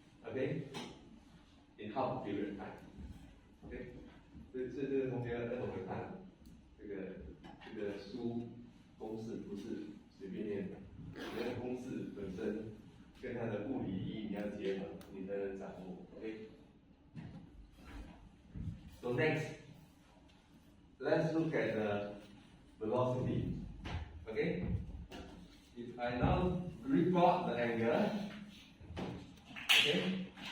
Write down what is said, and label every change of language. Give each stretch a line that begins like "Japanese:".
English: Okay, in half period time.
Chinese: Okay, 所以这个同学要懂得看这个书公式不是随便念的，你的公式本身跟它的物理意义你要结合，你才能掌握。OK。
English: next, let's look at the velocity. Okay? If I now replot the angle, okay?